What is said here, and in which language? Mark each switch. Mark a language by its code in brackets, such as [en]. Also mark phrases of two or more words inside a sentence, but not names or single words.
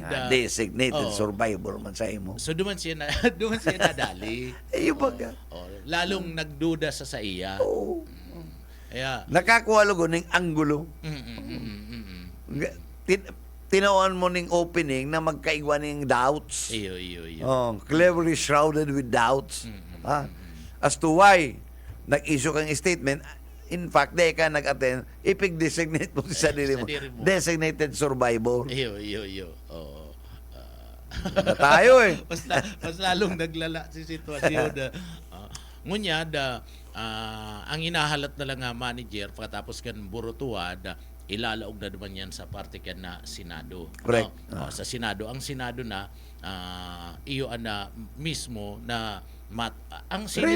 [en] Designated survivor [bik] man sa imo. so duman siya nadali. Iyo baga. Lalong nagduda sa iya. Oh. Kaya Nakakuha lugo ning anggulo. Tinawan mo ning opening na magkaigwa ning doubts. iyo. [en] Cleverly shrouded with doubts. As to why [bik] nag-issue kang statement, [en] in fact, [bik] di ka nag-attend, ipig-designate mo sa sarili mo. [en] Designated survivor. [bik] Iyo. Oo. Na tayo eh. Mas lalong naglala si sitwasyon na ngunya ang inahalat na lang nga manager pagkatapos kan burutuad ilalaog na naman yan sa parte kan na Senado. [en] Correct. [bik] Sa Senado. Ang Senado na iyo na mismo na ang Senate